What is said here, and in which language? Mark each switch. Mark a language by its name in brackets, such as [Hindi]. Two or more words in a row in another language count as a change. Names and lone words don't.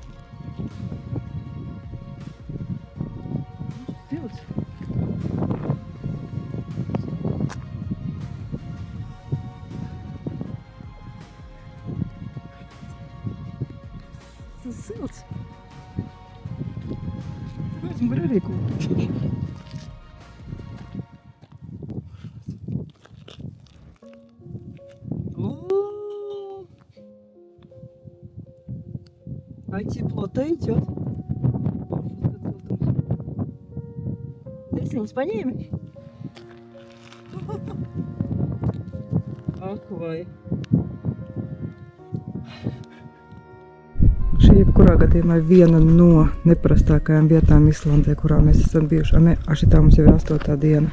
[Latvian] Silts. Tas silts. Tāpēc man var arī kūpīt. [Russian] Ай, тепло-то идет. Ты поņēmi? [Latvian] Ak, vai. Šī jebkurā gadījumā ir viena no neparastākajām vietām Islandē, kurā mēs esam bijuši. Šitā mums jau ir 8. diena.